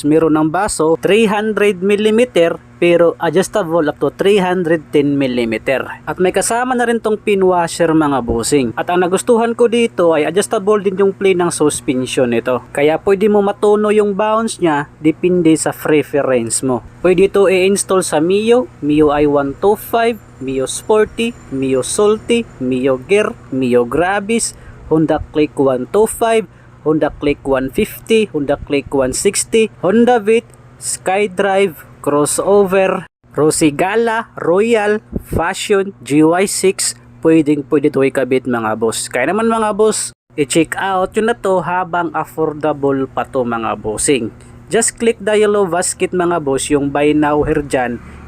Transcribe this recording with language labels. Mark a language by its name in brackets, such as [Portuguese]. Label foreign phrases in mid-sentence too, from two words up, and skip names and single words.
[Filipino] Meron ng baso 300mm pero adjustable up to 310mm. At may kasama na rin tong pin washer mga bossing. At ang nagustuhan ko dito ay adjustable din yung plane ng suspension nito. Kaya pwede mo matuno yung bounce nya depende sa preference mo. Pwede ito i-install sa Mio, Mio i125, Mio Sporty, Mio Salty, Mio Gear, Mio Gravis, [English] Honda Click 125, [Filipino] Honda Click 150, Honda Click 160, Honda Beat, SkyDrive, Crossover, Rosigala, Royal, Fashion, GY6, pwede ito ikabit mga boss. Kaya naman mga boss, i- [English] check out [Filipino] yun na to habang affordable pa to mga bossing. [English] Just click the yellow basket [Filipino] mga boss, yung [English] buy now here dyan,